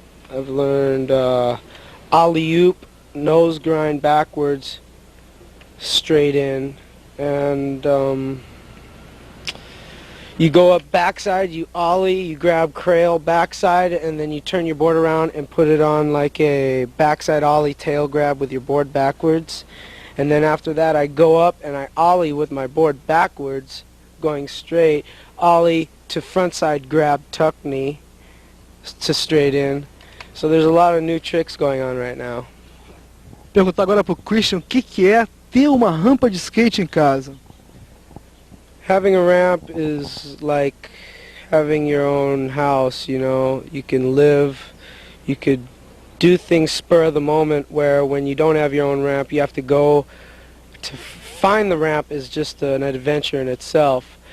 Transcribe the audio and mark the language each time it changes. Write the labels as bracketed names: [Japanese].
[English] I've learned ollie-oop, nose grind backwards, straight in, and you go up backside, you ollie, you grab crail backside, and then you turn your board around and put it on like a backside ollie tail grab with your board backwards. And then after that I go up and I ollie with my board backwards, going straight, ollie, to frontside grab tuck knee to straight in. So there's a lot of new tricks going on right now. [Portuguese] Perguntar agora pro Christian o que é ter uma rampa de skate em casa. [English] Having a ramp is like having your own house, you know. You can live, you could do things spur of the moment, where when you don't have your own ramp, you have to go to find the ramp is just an adventure in itself.